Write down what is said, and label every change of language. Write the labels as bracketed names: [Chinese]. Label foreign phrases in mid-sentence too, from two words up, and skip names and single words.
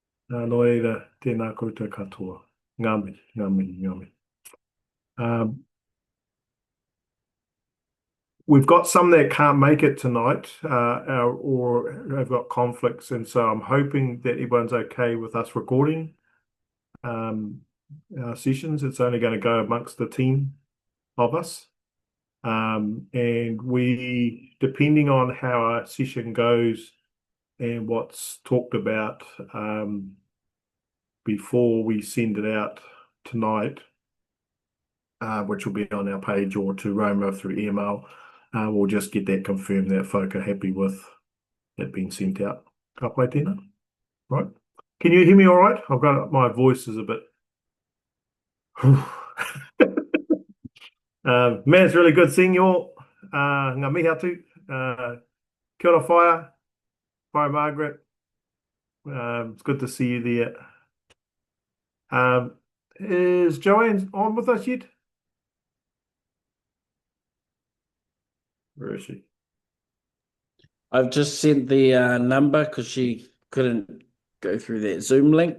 [Māori] No reira, tēnā koutou katoa. Ngā mihi, ngā mihi, ngā mihi. [English] Um, we've got some that can't make it tonight, or have got conflicts, and so I'm hoping that everyone's okay with us recording um, our sessions. It's only going to go amongst the team of us. And we, depending on how our session goes and what's talked about before we send it out tonight, which will be on our page or to Roma through email, we'll just get that confirmed that folk are happy with it being sent out. [Māori] Ka pai tēnā, [English] right? Can you hear me all right? I've got my voice is a bit. Man, it's really good seeing you all. [Māori] Ngā mihi atu. Kia ora whaia. [English] Hi, Margaret. It's good to see you there. Is Joanne on with us yet? Where is she? I've just sent the number because she couldn't go through that Zoom link.